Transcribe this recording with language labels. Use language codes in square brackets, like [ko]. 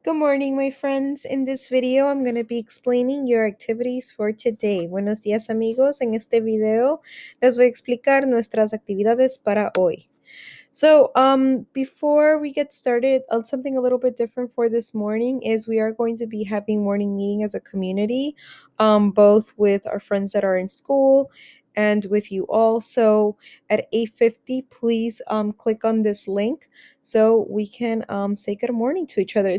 [en] Good morning, my friends. In this video, I'm going to be explaining your activities for today. [es] Buenos días, amigos. En este video, les voy a explicar nuestras actividades para hoy. [en] So, before we get started, something a little bit different for this morning is we are going to be having morning meeting as a community, both with our friends that are in school and with you all. So at 8:50, please click on this link so we can say good morning to each other.